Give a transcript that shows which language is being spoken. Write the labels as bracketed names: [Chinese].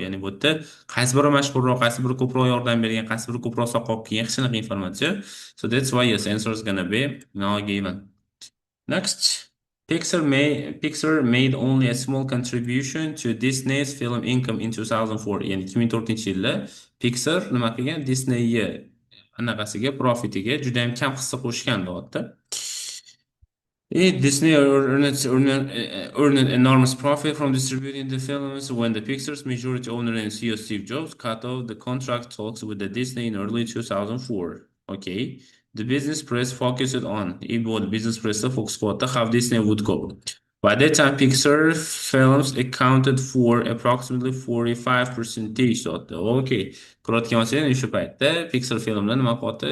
[Uzbek] Ya'ni bu yerda qaysi biri mashhurroq, qaysi biri ko'proq yordam bergan, qaysi biri ko'proq soqolib kelgan, hech qanaqa informatsiya. [English] So that's why yes, answer is gonna be not given. Next, Pixar made only a small contribution to Disney's film income in 2004. [Uzbek] Ya'ni 2004-yilda Pixar nima qilgan? Disneyga anaqasiga, profitiga juda ham kam hissa qo'shgan, deyapti. [English] Disney earned enormous profit from distributing the films when the Pixar's majority owner and CEO Steve Jobs cut off the contract talks with the Disney in early 2004. Okay. The business press focused on the business press focused on how Disney would go. By that time, Pixar films accounted for approximately 45% of the okay. [Uzbek] Ko'rayotgan bo'lsangiz, shu paytda Pixar filmlar nima qilyapti?